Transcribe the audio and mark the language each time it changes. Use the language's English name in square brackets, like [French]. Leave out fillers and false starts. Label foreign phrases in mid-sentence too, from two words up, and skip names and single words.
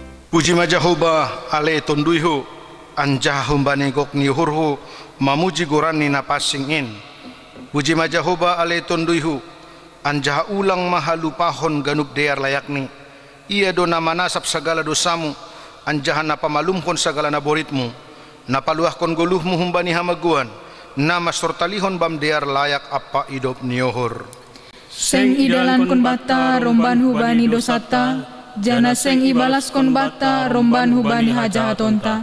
[Batak Simalungun] Puji majahoba ale tonduyhu anjah humbani gok niuhurhu mamuji gorani napasingin. Puji majahoba ale tonduyhu anjah ulang mahalupahon ganup dear layakni. Ia do nama nasab segala dosamu, anjahan napamalumkon segala naboritmu, napaluahkon goluhmu humbani hamaguan, nama sortalihon bam dear layak apa idop niohor. Seng idalan kon bata romban hubani dosata, jana seng ibalas kon bata romban hubani hajahatonta.